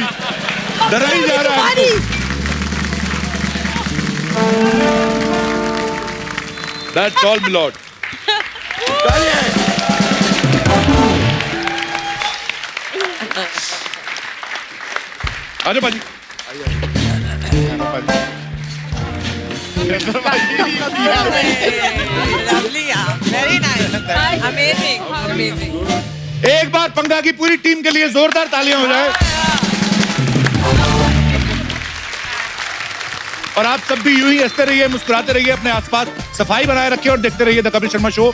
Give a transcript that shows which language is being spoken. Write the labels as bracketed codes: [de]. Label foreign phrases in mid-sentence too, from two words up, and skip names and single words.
[hi] डरा ही जा रहा है। [en] That's all, [hi] मिलॉर्ड। चलिए। आजा बाजी। [en] Lovely, yeah. Very nice. Amazing. Amazing. [hi] एक बार पंगा की पूरी टीम के लिए जोरदार तालियां हो जाए। और आप सब भी यूं ही हंसते रहिए, मुस्कुराते रहिए, अपने आसपास सफाई बनाए रखिए और देखते रहिए द कपिल शर्मा शो।